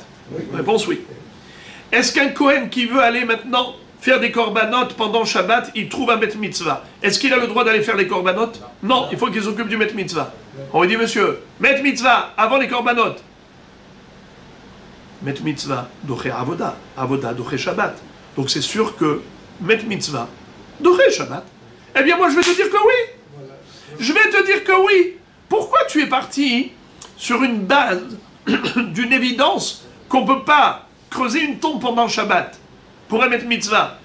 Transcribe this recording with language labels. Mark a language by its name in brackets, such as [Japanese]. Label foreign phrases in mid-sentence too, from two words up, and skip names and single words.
[French] Oui. Réponse oui. Est-ce qu'un Kohen qui veut aller maintenant faire des corbanotes pendant Shabbat, il trouve un [Hebrew] מת מצוה? [French] Est-ce qu'il a le droit d'aller faire les corbanotes? Non, il faut qu'il s'occupe du [Hebrew] מת מצוה. [French] On lui dit, monsieur, [Hebrew] מת מצוה [French] avant les corbanotes. [Hebrew] מת מצוה דוחה עבודה עבודה דוחה שבת. [French] Donc c'est sûr que [Hebrew] מת מצוה דוחה שבת. [French] Eh bien moi je vais te dire que oui. Je vais te dire que oui. Pourquoi tu es parti sur une base d'une évidence qu'on ne peut pas creuser une tombe pendant Shabbat pour un [Hebrew] מת מצוה?